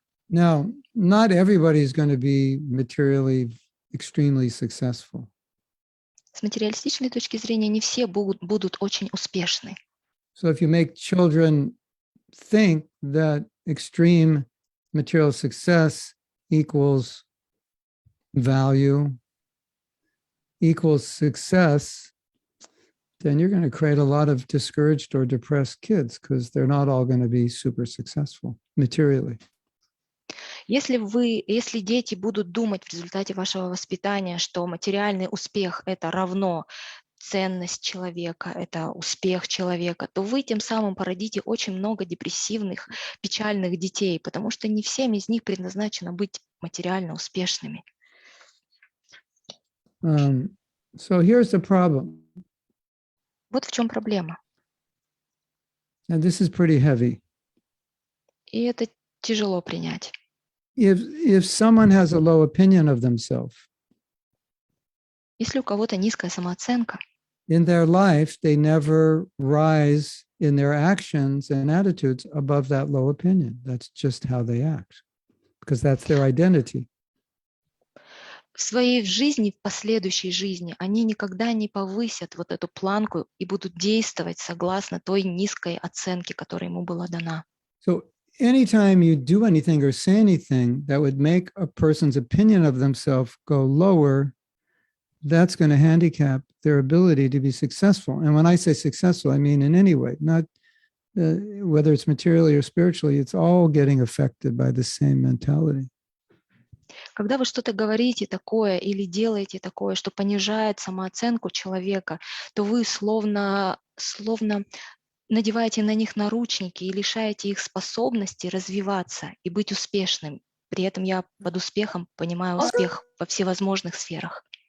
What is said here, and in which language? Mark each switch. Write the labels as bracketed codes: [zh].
[en] Now, not everybody is going to be materially extremely successful. [ru] С материалистичной точки зрения не все будут очень успешны. [en] So if you make children think that extreme material success equals value, equals success, then you're going to create a lot of discouraged or depressed kids because they're not all going to be super successful materially. [ru] Если дети будут думать в результате вашего воспитания, что материальный успех – это равно ценность человека, это успех человека, то вы тем самым породите очень много депрессивных, печальных детей, потому что не всем из них предназначено быть материально успешными. [en] So here's the problem. [ru] Вот в чем проблема. [en] And this is pretty heavy. [ru] И это тяжело принять. [en] If someone has a low opinion of themselves, [ru] если у кого-то низкая самооценка, [en] in their life, they never rise in their actions and attitudes above that low opinion. That's just how they act, because that's their identity. [ru] В своей жизни, в последующей жизни, они никогда не повысят вот эту планку и будут действовать согласно той низкой оценке, которая ему была дана. [en] So anytime you do anything or say anything that would make a person's opinion of themselves go lower, that's going to handicap their ability to be successful. And when I say successful, I mean in any way, not whether it's materially or spiritually, it's all getting affected by the same mentality. [ru] Когда вы что-то говорите такое или делаете такое, что понижает самооценку человека, то вы словно надеваете на них наручники и лишаете их способности развиваться и быть успешным. При этом я под успехом понимаю успех во всевозможных сферах.